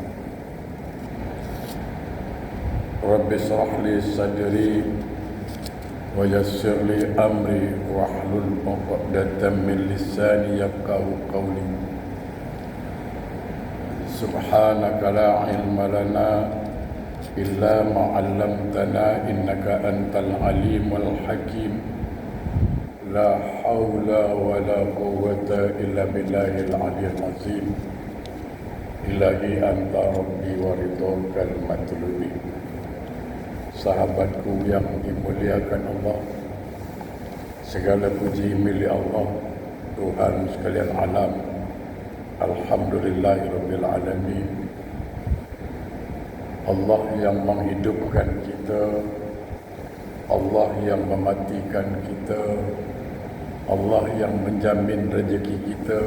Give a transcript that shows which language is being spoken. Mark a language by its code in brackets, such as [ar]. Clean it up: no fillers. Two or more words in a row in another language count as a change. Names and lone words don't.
[ar] رب اشرح لي صدري ويسر لي أمري واحلل عقدة من لساني يفقهوا قولي. سبحانك لا علم لنا إلا ما علمتنا إنك أنت العليم الحكيم. لا حول ولا قوة إلا بالله العلي العظيم. إلهي أنت ربي ورضاك مطلوبي. [id] Sahabatku yang dimuliakan Allah, segala puji milik Allah, Tuhan sekalian alam. [ar] الحمد لله رب العالمين. [id] Allah yang menghidupkan kita, Allah yang mematikan kita, Allah yang menjamin rezeki kita.